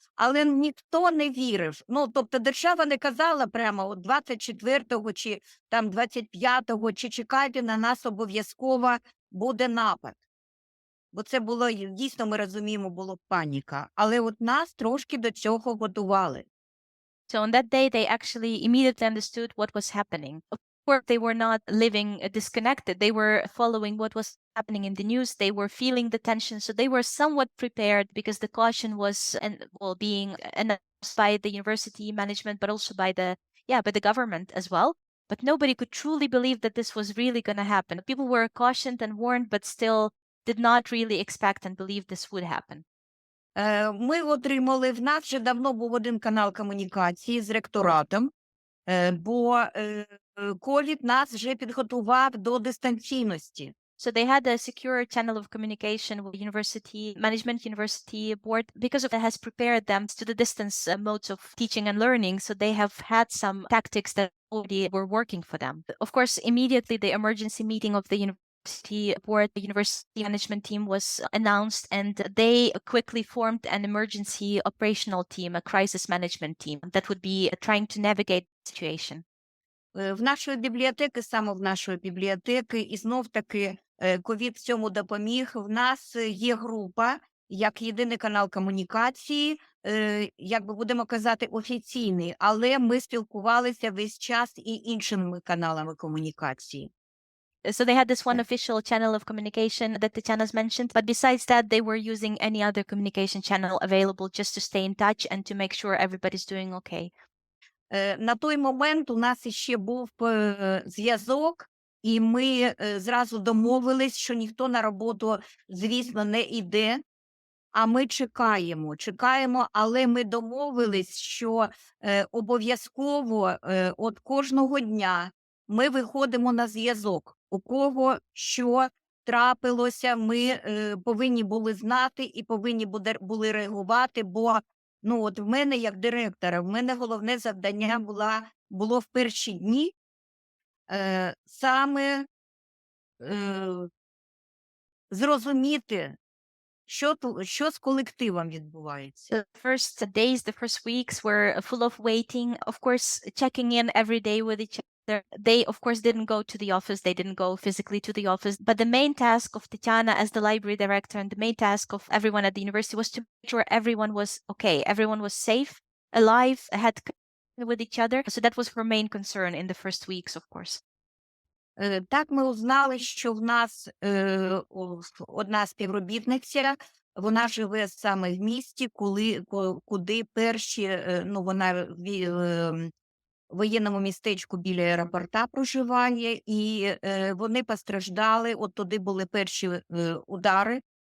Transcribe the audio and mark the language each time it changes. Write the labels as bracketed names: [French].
[Ukrainian] Але ніхто не вірив. Ну, тобто держава не казала прямо от 24-го чи там 25-го, чи чекайте, на нас обов'язково буде напад. Бо це було, дійсно, ми розуміємо, було паніка. Але от нас трошки до цього готували. [English] So on that day, they actually immediately understood what was happening. Of course, they were not living disconnected. They were following what was happening in the news. They were feeling the tension. So they were somewhat prepared because the caution was being announced by the university management, but also by the government as well. But nobody could truly believe that this was really going to happen. People were cautioned and warned, but still did not really expect and believe this would happen. [Ukrainian] Ми отримали, в нас вже давно був один канал комунікації з ректоратом, бо ковід нас вже підготував до дистанційності. [English] So they had a secure channel of communication with university management, university board, because it has prepared them to the distance modes of teaching and learning. So they have had some tactics that already were working for them. Of course, immediately the emergency meeting of the university board, the university management team was announced, and they quickly formed an emergency operational team, a crisis management team that would be trying to navigate the situation. [Ukrainian] В нашої бібліотеки, саме в нашої бібліотеки, і знов-таки ковід в цьому допоміг. В нас є група, як єдиний канал комунікації, як би будемо казати, офіційний, але ми спілкувалися весь час і іншими каналами комунікації. [English] So they had this one official channel of communication that Tetiana's mentioned, but besides that, they were using any other communication channel available just to stay in touch and to make sure everybody's doing okay. [Ukrainian] На той момент у нас іще був зв'язок, і ми зразу домовились, що ніхто на роботу, звісно, не йде, а ми чекаємо, але ми домовились, що обов'язково от кожного дня ми виходимо на зв'язок. У кого що трапилося, ми повинні були знати і повинні були реагувати, бо от в мене, як директора, в мене головне завдання було в перші дні саме зрозуміти, що з колективом відбувається. [English] The first days, the first weeks were full of waiting, of course, checking in every day with each other. They, of course, didn't go to the office. They didn't go physically to the office. But the main task of Tetiana as the library director and the main task of everyone at the university was to make sure everyone was okay. Everyone was safe, alive, had connection with each other. So that was her main concern in the first weeks, of course. [Ukrainian] Так ми узнали, що в нас одна співробітниця, вона живе саме в місті, куди перші, вона в воєнному містечку біля аеропорта проживає, і вони постраждали, от туди були перші удари,